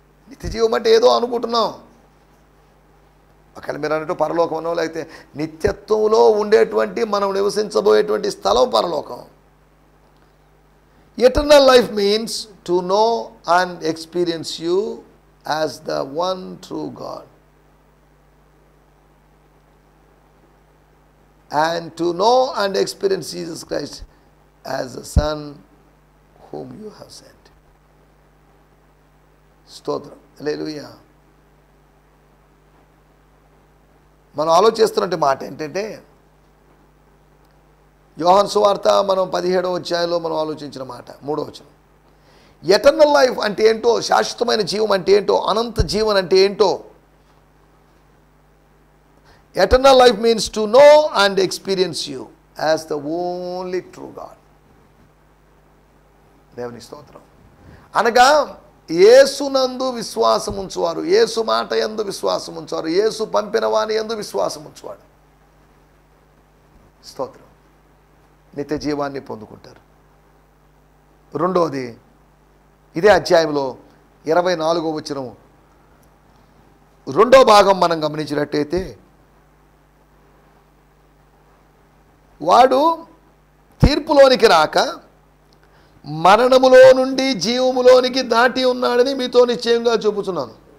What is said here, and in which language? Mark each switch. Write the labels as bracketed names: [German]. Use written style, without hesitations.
[Telugu] నిత్య జీవం అంటే ఏదో అనుకుంటున్నాం, ఒకవేళ మీరు అన్నట్టు పరలోకమనో లేకపోతే నిత్యత్వంలో ఉండేటువంటి మనం నివసించబోయేటువంటి స్థలం పరలోకం. [English] Eternal life means to know and experience you as the one true God, and to know and experience Jesus Christ as the Son whom you have sent. [Telugu] స్తోత్రం, హల్లెలూయా. మనం ఆలోచిస్తున్నట్టు మాట ఏంటంటే యోహాను సువార్త మనం 17వ అధ్యాయంలో మనం ఆలోచించిన మాట 3వ వచనం. ఎటర్నల్ లైఫ్ అంటే ఏంటో, శాశ్వతమైన జీవం అంటే ఏంటో, అనంత జీవన్ అంటే ఏంటో. [English] Eternal life means to know and experience you as the only true God. [Telugu] దేవుని స్తోత్రం. అనగా యేసునందు విశ్వాసం ఉంచువారు, యేసు మాట యందు విశ్వాసం ఉంచువారు, యేసు పంపిన వాని యందు విశ్వాసం ఉంచువాడు, స్తోత్రం, నిత్య జీవాన్ని పొందుకుంటారు. రెండవది, ఇదే అధ్యాయంలో 24వ వచనం 2వ భాగం మనం గమనించినట్టయితే, వాడు తీర్పులోనికి రాక మరణములో నుండి జీవములోనికి దాటి ఉన్నాడని మీతో నిశ్చయంగా చెబుతున్నాను.